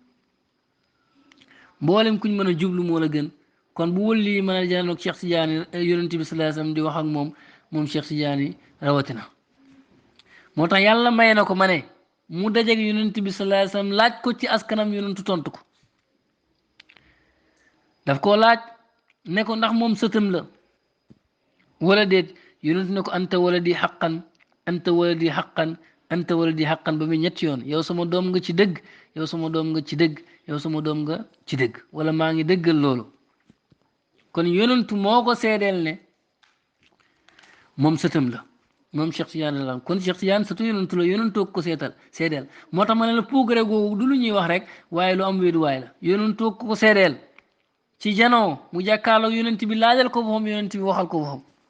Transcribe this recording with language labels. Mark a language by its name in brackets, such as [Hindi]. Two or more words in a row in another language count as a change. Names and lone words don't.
[Wolof] mboolem kuñ mën a jublu moo la gën kon bu wëlli mën a janoog Cheikh Tidiane yonent bi [Arabic] صلى الله عليه وسلم [Wolof] di wax ak moom Cheikh Tidiane rawatina moo tax yàlla may na ko ma ne mu dajeeg yonent bi [Arabic] صلى الله عليه وسلم [Wolof] laaj ko ci askanam yonentu tontu ko daf koo laaj ne ko ndax moom sëtam la wala déet yonent ne ko [Arabic] أنت ولدي حقا أنت ولدي حقا أنت ولدي حقا [Wolof] ba muy ñetti yoon yow sama doom nga ci dëgg yow sama doom nga ci dëgg yow sama doom nga ci dëgg wala maa ngi dëggal loolu kon yonentu moo ko seedeel ne moom sëtam la moom Cheikh Tidiane la kon Cheikh Tidiane sëtu yonentu la yonentoo ko seedeel moo tax ma ne la puugare googu du lu ñuy wax rek waaye lu am wéeduwaay la yonentoo ko seedeel ci janoo mu jàkkaarloog yonent bi laajal ko boppam yonent bi waxal ko boppam